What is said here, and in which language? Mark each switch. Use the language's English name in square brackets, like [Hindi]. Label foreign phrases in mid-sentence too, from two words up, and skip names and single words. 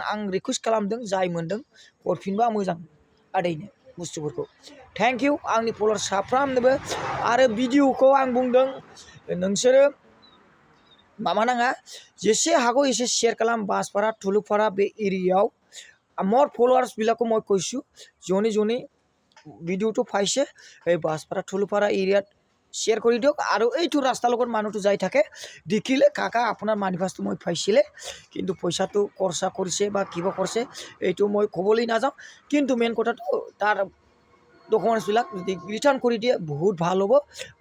[Bodo] आं रिक्वेस्ट खालामदों जाय मोनदों हरफिनबा मोजां आदैनो बुस्थुफोरखौ। [English] thank you [Bodo] आंनि फलोवार्स साफ्रामनोबो। आरो भिडिअखौ आं बुंदों नोंसोरो माबा नाङा, जेसे हागौ एसे शेयर खालाम। बासपारा थुलुपारा बे एरियायाव [Assamese] মোৰ ফলোৱাৰ্ছবিলাকো মই কৈছোঁ জনে ভিডিঅ'টো পাইছে এই বাসপাৰা থুলুপাৰা এৰিয়াত শ্বেয়াৰ কৰি দিয়ক। আৰু এইটো ৰাস্তাৰ লগত মানুহটো যাই থাকে দেখিলে কাকা আপোনাৰ মানি পাছটো মই পাইছিলে, কিন্তু পইচাটো খৰচা কৰিছে বা কিবা কৰিছে এইটো মই ক'বলৈ নাযাওঁ, কিন্তু মেইন কথাটো তাৰ ডকুমেণ্টছবিলাক যদি ৰিটাৰ্ণ কৰি দিয়ে বহুত ভাল হ'ব।